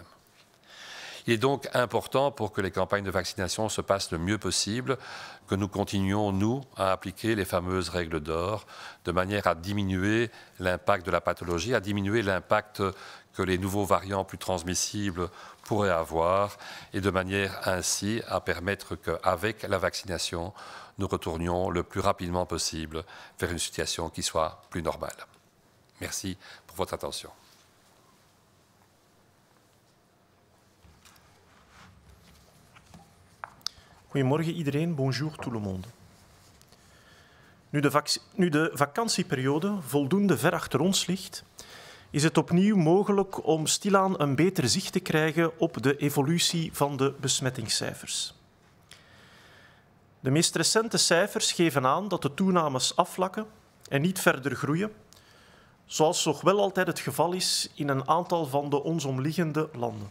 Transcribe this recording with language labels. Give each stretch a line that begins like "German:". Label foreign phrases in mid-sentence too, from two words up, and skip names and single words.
French: Il est donc important, pour que les campagnes de vaccination se passent le mieux possible, que nous continuions, nous, à appliquer les fameuses règles d'or, de manière à diminuer l'impact de la pathologie, à diminuer l'impact que les nouveaux variants plus transmissibles pourraient avoir, et de manière ainsi à permettre qu'avec la vaccination, nous retournions le plus rapidement possible vers une situation qui soit plus normale. Merci pour votre attention.
Dutch: Goedemorgen iedereen,
French: bonjour tout le monde.
Dutch: Nu de vakantieperiode voldoende ver achter ons ligt, is het opnieuw mogelijk om stilaan een beter zicht te krijgen op de evolutie van de besmettingscijfers. De meest recente cijfers geven aan dat de toenames afvlakken en niet verder groeien, zoals nog wel altijd het geval is in een aantal van de ons omliggende landen.